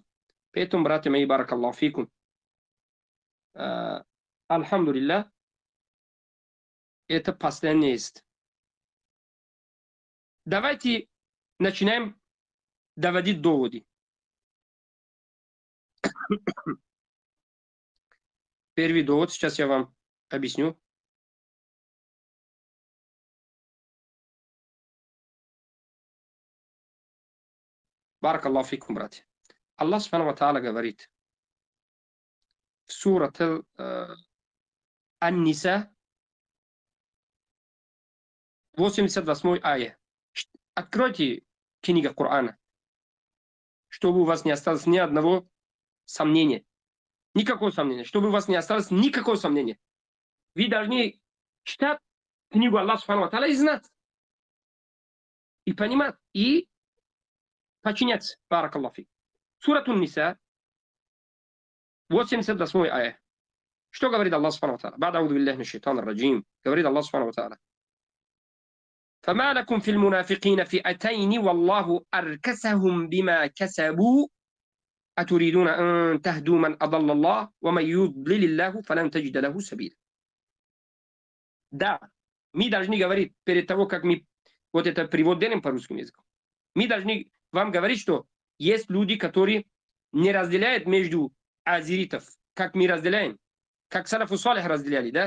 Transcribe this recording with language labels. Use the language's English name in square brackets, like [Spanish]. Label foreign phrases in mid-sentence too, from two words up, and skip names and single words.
[Russian] Поэтому, братья мои, [Arabic] بارك الله فيكم, [Russian] альхамдулилля, это постоянно есть. Давайте начинаем доводить доводы. Первый довод, сейчас я вам объясню. [Arabic] بارك الله فيكم, братья. الله سبحانه وتعالى [Russian] говорит в сурат Ан-Ниса, 88 ая. Откройте книгу Корана, чтобы у вас не осталось ни одного сомнения. Никакого сомнения. Чтобы у вас не осталось никакого сомнения. Вы должны читать книгу [Arabic] الله سبحانه وتعالى [Russian] и знать. И понимать. И подчиняться. [Arabic] بارك الله فيك. [Russian] Сурат Ан-Ниса, 88 ая. Что говорит [Arabic] الله سبحانه وتعالى? بعد أعوذ بالله من الشيطان الرجيم. Говорит الله سبحانه وتعالى. فما لكم في المنافقين فئتين والله أركسهم بما كسبوا أتريدون أن تهدوا من أضل الله ومن يضلل الله فلن تجد له سبيلا. [Russian] Да, мы должны говорить перед того, как мы вот это перевод делаем по русскому языку. Мы должны вам говорить, что есть люди, которые не разделяют между азиритов, как мы разделяем, как [Arabic] السلف الصالح [Russian] разделяли, да?